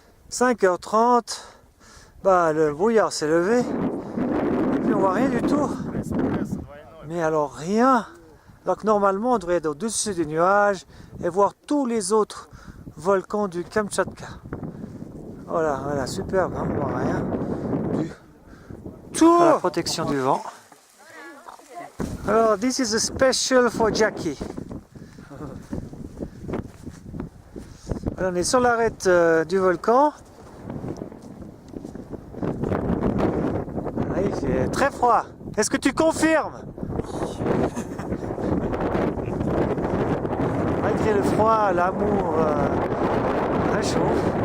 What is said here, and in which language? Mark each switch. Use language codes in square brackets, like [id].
[fr] 5h30, bah, le brouillard s'est levé, et puis on voit rien du tout. Mais alors rien, alors que normalement on devrait être au-dessus des nuages et voir tous les autres volcan du Kamchatka. Voilà, voilà, superbe, hein, on voit rien du tout. La protection du vent. [en] Alors, this is a special for Jackie. [fr] Alors, on est sur l'arête du volcan. Ah, il fait très froid. Est-ce que tu confirmes? Malgré le froid, l'amour réchauffe.